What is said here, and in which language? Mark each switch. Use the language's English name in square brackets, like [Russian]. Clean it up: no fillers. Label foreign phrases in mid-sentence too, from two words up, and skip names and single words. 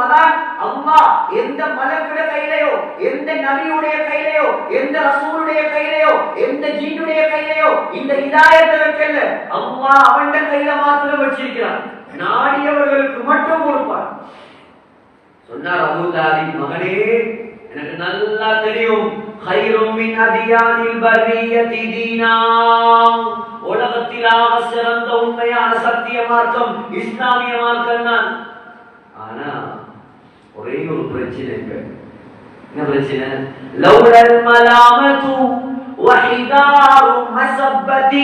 [Tamil] அதான் அல்லாஹ் எந்த மலக்குடைய கையிலையோ, எந்த நபியுடைய கையிலையோ, எந்த ரசூலுடைய கையிலையோ, எந்த ஜின்னுடைய கையிலையோ இந்த ஹிதாயத்தை வைக்கல. அல்லாஹ் அவனுடைய கையில மாத்திரம் வச்சிருக்கிறான். நாடியவர்களுக்கு மட்டும் கொடுப்பார். சொன்னார் அபூ தாலிப், மகனே எனக்கு நல்லா தெரியும், [Arabic] خيرٌ من أديان البرية دينا, [Tamil] உலகத்திலாக சிறந்த உண்மையான சத்திய மார்க்கம் இஸ்லாமிய மார்க்கம் தான். ஆனா ஒரே ஒரு பிரச்சனை. என்ன பிரச்சனை? [Arabic] لولا الملامة وحذار مسبة.